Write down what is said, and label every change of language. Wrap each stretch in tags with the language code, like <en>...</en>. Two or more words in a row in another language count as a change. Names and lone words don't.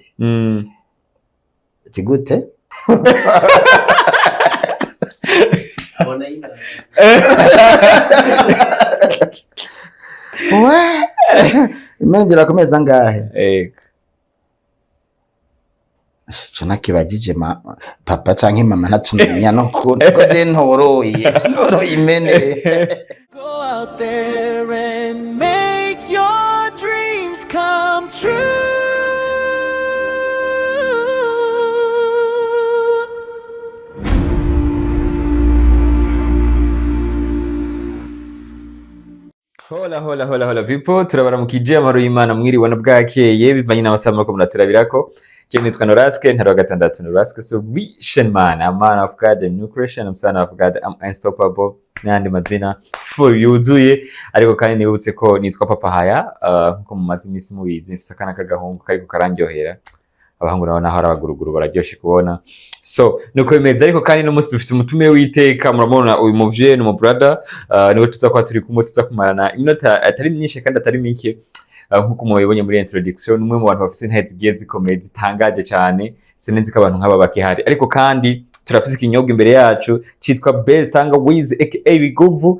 <rn>Ati gute? Imengera komeza ngahe? Chana kibajije papa canke mama natunanya no ko je ntoroye imene.</rn> <en>Go out there and make your dreams come true. Hola people,</en> <rn>turabaramukije amaro y'Imana mwiriwe na bwakeye bivanye n'abasama ko munaturabirako. Je nitwa Noraske ntaro gatandatu Noraske</rn> <en>Solution Man, a man of God, a new creation, I'm son of God, I'm unstoppable.</en> <rn>N'andi mazina full yuzuye ariko kandi nibutse ko nitwa Papa Haya nko mu mazimisi mubizi mfise akana kagahungu kariko karandyohera. Abahungu nabo naho arabaguruguru bararyoshe kubona. So nuko bimeze ariko kandi no musi dufite umutumire w'iteka muramubona uyu muvye no mu brother niwe tuza kwa turi kumwe tuza kumarana iminota atari myinshi kandi atari mike nkuko mubibonye muri introduction umwe mu bantu bafite intege zigiye zikomeye zitangaje cyane sinenzi ko abantu nk'aba bakihari ariko kandi turafite ikinyobwa imbere yacu cyitwa Best Tangawizi aka Biguvu.</rn>